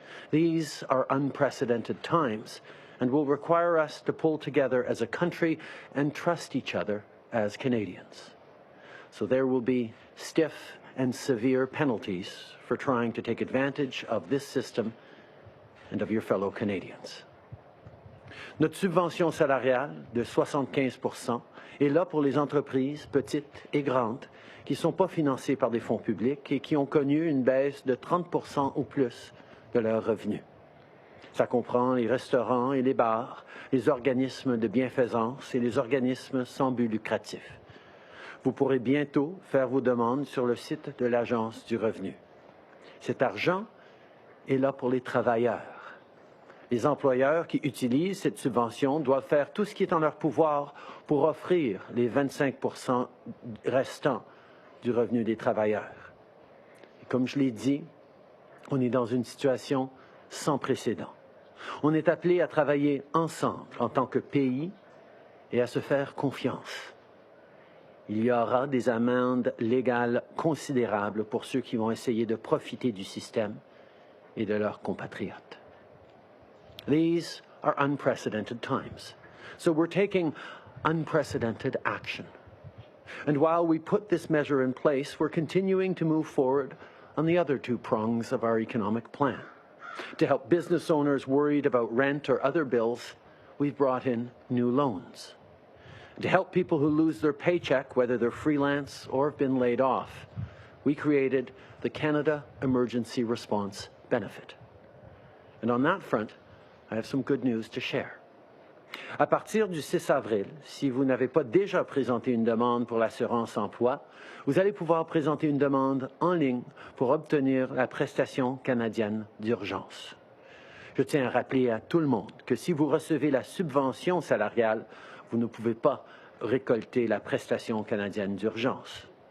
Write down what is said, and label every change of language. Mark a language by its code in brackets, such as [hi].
[en] These are unprecedented times and will require us to pull together as a country and trust each other as Canadians. So there will be stiff and severe penalties for trying to take advantage of this system and of your fellow Canadians. [fr] Notre subvention salariale de 75% est là pour les entreprises petites et grandes qui ne sont pas financées par des fonds publics et qui ont connu une baisse de 30% ou plus de leurs revenus. Ça comprend les restaurants et les bars, les organismes de bienfaisance et les organismes sans but lucratif. Vous pourrez bientôt faire vos demandes sur le site de l'Agence du revenu. Cet argent est là pour les travailleurs. Les employeurs qui utilisent cette subvention doivent faire tout ce qui est en leur pouvoir pour offrir les 25% restants du revenu des travailleurs. Et comme je l'ai dit, on est dans une situation sans précédent. On est appelé à travailler ensemble en tant que pays et à se faire confiance. Il y aura des amendes légales considérables pour ceux qui vont essayer de profiter du système et de leurs compatriotes. [en] These are unprecedented times, so we're taking unprecedented action. And while we put this measure in place, we're continuing to move forward on the other two prongs of our economic plan. To help business owners worried about rent or other bills, we've brought in new loans. To help people who lose their paycheck, whether they're freelance or have been laid off, we created the Canada Emergency Response Benefit. And on that front, I have some good news to share. [fr] À partir du 6 avril, si vous n'avez pas déjà présenté une demande pour l'assurance emploi, vous allez pouvoir présenter une demande en ligne pour obtenir la prestation canadienne d'urgence. Je tiens à rappeler à tout le monde que si vous recevez la subvention salariale, vous ne pouvez pas récolter la prestation canadienne d'urgence.